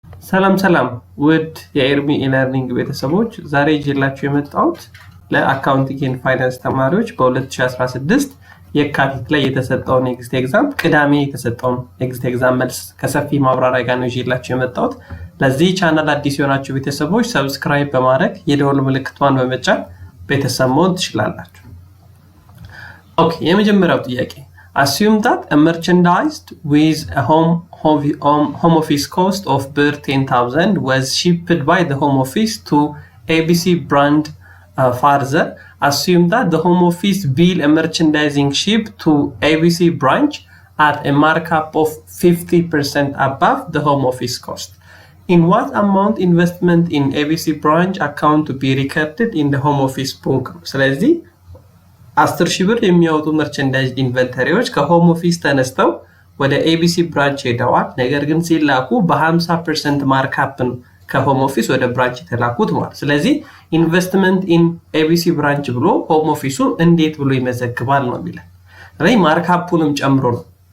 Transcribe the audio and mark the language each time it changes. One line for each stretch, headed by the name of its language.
Amharic: ሰላም ውድ የኤርሚ E-learning ቤተሰቦች ዛሬ ይዤላችሁ የመጣሁት ለአካውንቲንግ ፋይናንስ ተማሪዎች በ2016 የካቲት ላይ የተሰጠውን ኤግዚት ኤግዛም ቅዳሜ የተሰጠውን ኤግዚት ኤግዛም መልስ ከሰፊ ማብራሪያ ጋር ነው ይዤላችሁ የመጣሁት። ለዚህ ቻናል አዲስ የሆናችሁ ቤተሰቦች ሰብስክራይብ በማረግ የደወል ምልክቷን በመጫን ቤተሰብ መሆን ትችላላችሁ። ኦኬ የመጀመሪያው ጥያቄ
English: Assume that a merchandise with a home office cost of birr 10,000 was shipped by the home office to ABC brand further. Assume that the home office bill a merchandising ship to ABC branch at a markup of 50% above the home office cost. In what amount investment in ABC branch account to be recorded in the home office book?
Amharic: ስለዚህ 10,000 ብር የሚያወጡ መርቸንዳይዝ ኢንቨንተሪዎች ከሆም ኦፊስ ተነስተው ወደ ኤቢሲ ብራንች ሄደዋል። ነገር ግን ሲላኩ በ50% ማርካፕ ነው ከሆም ኦፊስ ወደ ብራንች የተላኩት ማለት። ስለዚህ ኢንቨስትመንት ኢን ኤቢሲ ብራንች ብሎ ሆም ኦፊሱ እንዴት ብሎ ይመዘግባል ነው የሚለው። ስለዚህ ማርካፑንም ጨምሮ ነው